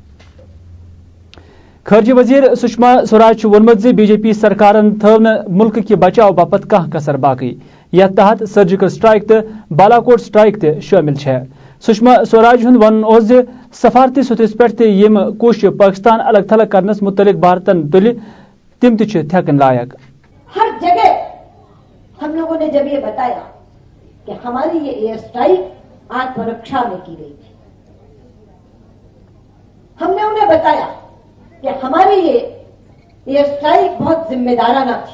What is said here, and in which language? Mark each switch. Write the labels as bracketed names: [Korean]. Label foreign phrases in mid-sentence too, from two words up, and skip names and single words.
[Kashmiri] खर्जी वजीर सुषमा स्वराज वोनमुत बीजेपी सरकारन थव मुल्क के बचाव बापत कह कसर बाकी। यथ तहत [English] surgical strike [Kashmiri] तो बालाकोट स्ट्राइक शामिल है। सुषमा स्वराज हुंद वन सफारती सतह पे यम कोशिश पाकिस्तान अलग थलग करनस मुतलिक भारतन तुल तिम थकन लायक। [Hindi] हर जगह हम लोगों ने जब ये बताया कि हमारी ये [English] air strike [Hindi] आत्मरक्षा में की गई थी, हमने उन्हें बताया कि हमारी ये [English] air strike [Hindi] बहुत जिम्मेदाराना थी।